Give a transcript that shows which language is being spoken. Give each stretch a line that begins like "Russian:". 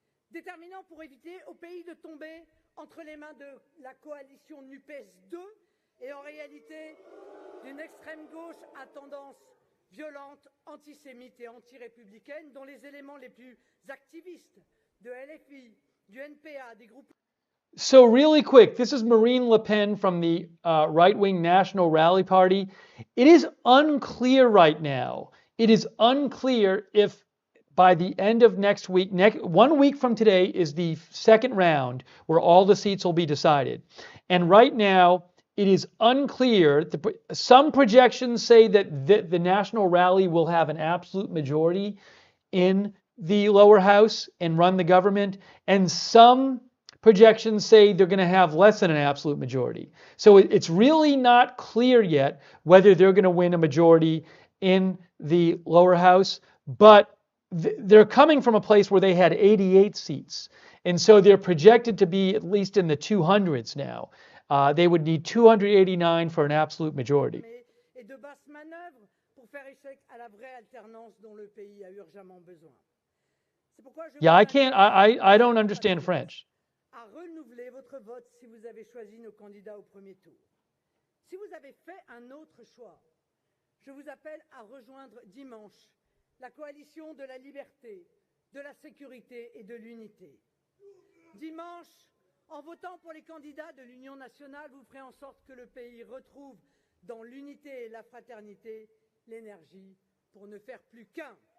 French: Déterminant pour éviter au pays de tomber entre les mains de la coalition NUPES 2 et en réalité d'une extrême gauche à tendance violente, antisémite et anti-républicaine dont les éléments les plus activistes de LFI, du NPA, des groupes...
English: So really quick, this is Marine Le Pen from the right-wing National Rally Party. It is unclear right now. It is unclear if by the end of next week, 1 week from today is the second round where all the seats will be decided. And right now, it is unclear. Some projections say that the National Rally will have an absolute majority in the lower house and run the government. And some projections say they're going to have less than an absolute majority. So it's really not clear yet whether they're going to win a majority in the lower house. But they're coming from a place where they had 88 seats. And so they're projected to be at least in the 200s now. They would need 289 for an absolute majority.
French: Et de basses manœuvres pour faire échec à la vraie alternance dont le pays a urgemment besoin. C'est pourquoi je
English: Yeah, I don't understand French.
French: À renouveler votre vote si vous avez choisi nos candidats au premier tour. Si vous avez fait un autre choix, je vous appelle à rejoindre dimanche la coalition de la liberté, de la sécurité et de l'unité. Dimanche, en votant pour les candidats de l'Union nationale, vous ferez en sorte que le pays retrouve dans l'unité et la fraternité l'énergie pour ne faire plus qu'un.